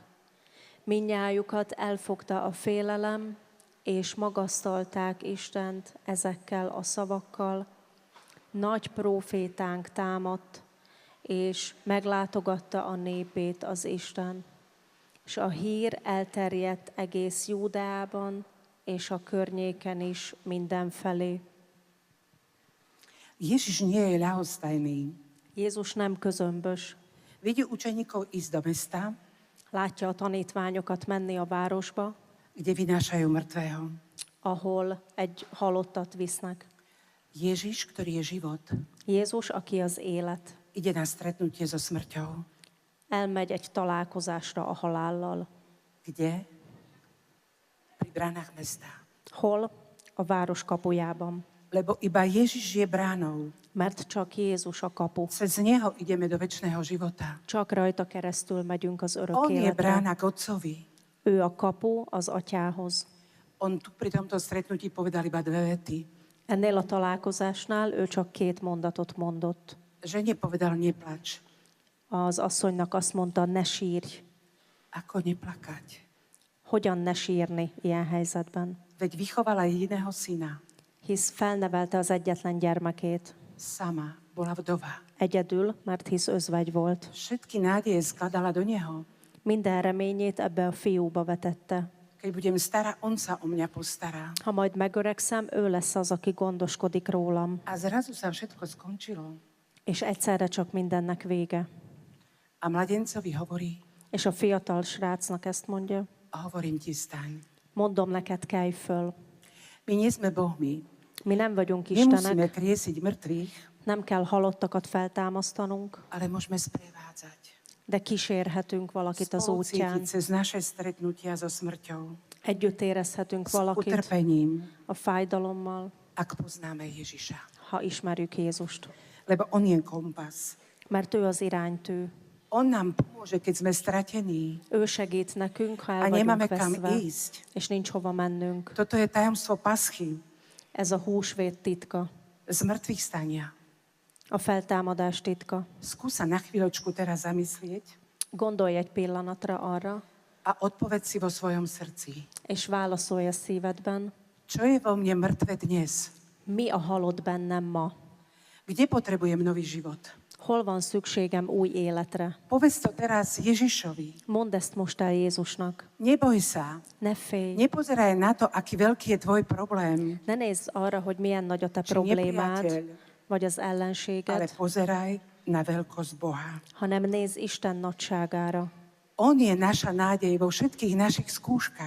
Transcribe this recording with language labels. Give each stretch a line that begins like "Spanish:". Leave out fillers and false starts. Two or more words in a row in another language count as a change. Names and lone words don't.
Hungarian: Mindnyájukat elfogta a félelem, és magasztalták Istent ezekkel a szavakkal. Nagy prófétánk támadt, és meglátogatta a népét az Isten. És a hír elterjedt egész Júdeában, és a környéken is mindenfelé.
Slovak: Ježiš nie je ľahostajný.
Hungarian: Jézus nem közömbös.
Slovak: Vidí učeníkov ísť do mesta,
Hungarian: Látja a tanítványokat menni a városba,
Slovak: kde vynášajú mŕtvého.
Hungarian: ahol egy halottat visznek.
Slovak: Ježiš, ktorý je život,
Hungarian: Jézus, aki az élet,
Slovak: ide na stretnutie so smrťou.
Hungarian: elmegy egy találkozásra a halállal.
Slovak: Kde? Pri bránach mesta.
Hungarian: Hol? A város kapujában.
Slovak: Lebo iba Ježiš je bránou.
Hungarian: Mert csak Jézus a kapu.
Slovak: Cez neho ideme do večného života.
Hungarian: Csak rajta keresztül megyünk az örök
Slovak: On je
Hungarian: életre.
Slovak: brána k Otcovi.
Hungarian: Ő a kapu az atyához.
Slovak: On tu pri tomto stretnutí povedal iba dve vety.
Hungarian: Ennél a találkozásnál ő csak 2 mondatot mondott.
Slovak: Žene povedal, neplač.
Hungarian: Az asszonynak azt mondta, ne sírj.
Slovak: Ako neplakať?
Hungarian: Hogyan ne sírni ilyen helyzetben?
Slovak: Veď vychovala jediného syna.
Hungarian: Hisz felnevelte az egyetlen gyermekét.
Slovak: Sama bola vdova.
Hungarian: Egyedül, mert hisz özvegy volt.
Slovak: Všetky nádeje skladala do neho.
Hungarian: Minden reményét ebbe a fiúba vetette.
Slovak: Keď budem stará, on sa o mňa postará.
Hungarian: Ha majd megöregszem, ő lesz az, aki gondoskodik rólam.
Slovak: A zrazu sa všetko skončilo.
Hungarian: És egyszerre csak mindennek vége.
Slovak: A mladencovi hovorí,
Hungarian: És a fiatal srácnak ezt mondja.
Slovak: a hovorím ti, staň.
Hungarian: Mondom neked, kelj föl.
Slovak: My nie sme Bohmi.
Hungarian: Mi nem vagyunk
Slovak: Nemusíme
Hungarian: Istenek,
Slovak: kriesiť mŕtvych,
Hungarian: nem kell halottakat feltámasztanunk,
Slovak: ale môžeme sprevádzať.
Hungarian: de kísérhetünk valakit az útján.
Slovak: Spolucítiť cez naše stretnutia so smrťou.
Hungarian: Együtt érezhetünk
Slovak: S
Hungarian: valakit
Slovak: utrpením,
Hungarian: a fájdalommal,
Slovak: ak poznáme Ježiša.
Hungarian: ha ismerjük Jézust.
Slovak: Lebo on je kompas.
Hungarian: Mert ő az iránytű.
Slovak: On nám pomôže, keď sme stratení
Hungarian: Ő segít nekünk, ha
Slovak: a
Hungarian: el vagyunk
Slovak: nemáme kam
Hungarian: veszve,
Slovak: ísť.
Hungarian: és nincs hova mennünk.
Slovak: Toto je tajomstvo paschy,
Hungarian: Ez a húsvét titka,
Slovak: z mŕtvych stania.
Hungarian: a feltámadás titka.
Slovak: Skúsa na chvíľočku teraz zamyslieť
Hungarian: Gondolj egy pillanatra arra,
Slovak: a odpoveď si vo svojom srdci.
Hungarian: és válaszolj a szívedben,
Slovak: Čo je vo mne mŕtve dnes?
Hungarian: mi a halott bennem ma?
Slovak: Kde potrebujem nový život?
Hungarian: Hol van szükségem új életre?
Slovak: Povedz to teraz Ježišovi.
Hungarian: Mondd ezt most el Jézusnak.
Slovak: Neboj sa.
Hungarian: Ne félj.
Slovak: Nepozeraj na to, aký veľký je tvoj problém,
Hungarian: Ne nézz arra, hogy milyen nagy a te
Slovak: či
Hungarian: problémád,
Slovak: nepriateľ,
Hungarian: vagy az
Slovak: ale
Hungarian: ellenséged,
Slovak: pozeraj na veľkosť Boha.
Hungarian: hanem nézz Isten nagyságára.
Slovak: On je naša nádej vo všetkých našich skúškach.